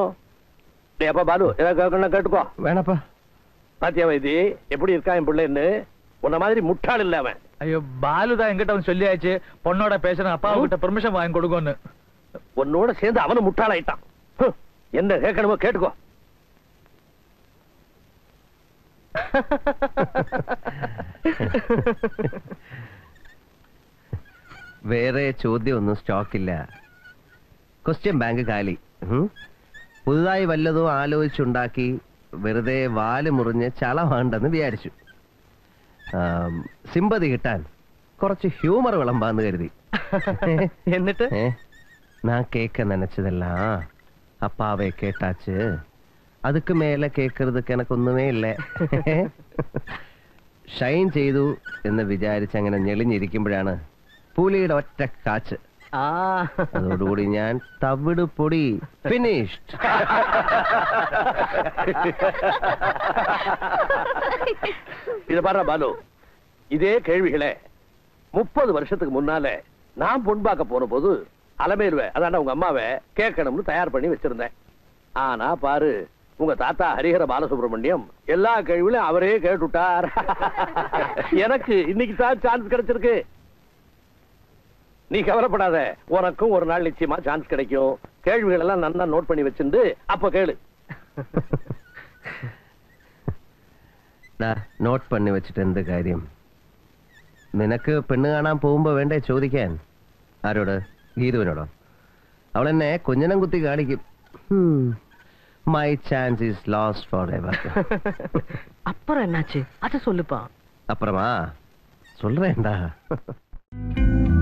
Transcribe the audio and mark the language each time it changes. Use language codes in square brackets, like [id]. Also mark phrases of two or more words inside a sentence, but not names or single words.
[ta] அப்பா பாலு ஏதாவது கேட்டுக்கோ. வேணாப்பா. பாத்தியா வைத்தி எப்படி இருக்கா என் பிள்ளைன்னு? உன்ன மாதிரி முட்டாள் இல்ல அவன். ஐயோ பாலுதான் என்கிட்ட வந்து சொல்லியாச்சு, பொண்ணோட பேசுறேன், அப்பாவு கிட்ட பெர்மிஷன் வாங்கி கொடுக்கணும்னு. உன்னோட சேர்ந்து அவனு முட்டாளாயிட்டான். என்ன கேட்கணுமோ கேட்டுக்கோ. [ml] വേറെ ചോദ്യമൊന്നും സ്റ്റോക്കില്ല. [en] question bank [ml] കാലി. പുതുതായി വല്ലതും ആലോചിച്ചുണ്ടാക്കി വെറുതെ വാല് മുറിഞ്ഞ് ചളവാണ്ടെന്ന് വിചാരിച്ചു. സിമ്പതി കിട്ടാൻ കുറച്ച് ഹ്യൂമർ വിളമ്പാന്ന് കരുതി. എന്നിട്ട് [ta] நான் கேட்க நினைச்சதெல்லாம் அப்பாவே கேட்டாச்சு. அதுக்கு மேல கேட்கறதுக்கு எனக்கு [ml] ഒന്നുമേ ഇല്ല. ഷൈൻ ചെയ്തു എന്ന് വിചാരിച്ച് അങ്ങനെ ഞെളിഞ്ഞിരിക്കുമ്പോഴാണ് പുലിയുടെ ഒറ്റ കാച്ച്. അതോടുകൂടി ഞാൻ തവിട് പൊടി ഫിനിഷ്ഡ്. [ta] இத பாரு பாலு, இதே கேள்விகளே 30 வருஷத்துக்கு முன்னால நான் பொன் பார்க்க போன போது அலமேலுவை அதாண்ட உங்க அம்மாவை கேட்கணும்னு தயார் பண்ணி வச்சிருந்தேன். ஆனா பாரு, உங்க தாத்தா ஹரிஹர பாலசுப்ரமணியம் எல்லா கேள்வியிலும் அவரே கேட்டுட்டார். எனக்கு இன்னைக்கு தான் சான்ஸ் கிடைச்சிருக்கு. நீ கவலைப்படாத, உனக்கும் ஒரு நாள் நிச்சயமா சான்ஸ் கிடைக்கும். கேள்விகள் எல்லாம் நல்லா நோட் பண்ணி வச்சிருந்து அப்ப கேளு. [ml] നോട്ട് പണി വെച്ചിട്ട് എന്ത് കാര്യം? നിനക്ക് പെണ്ണ് കാണാൻ പോകുമ്പോ വേണ്ടേ ചോദിക്കാൻ? ആരോട്? ഗീതുവിനോടോ? അവളെന്നെ കുഞ്ഞനം കുത്തി കാണിക്കും. [en] My chance is lost forever. [ta] அப்புறம் என்னாச்சு? அத சொல்லுப்பா. அப்புறமா சொல்றேன்டா.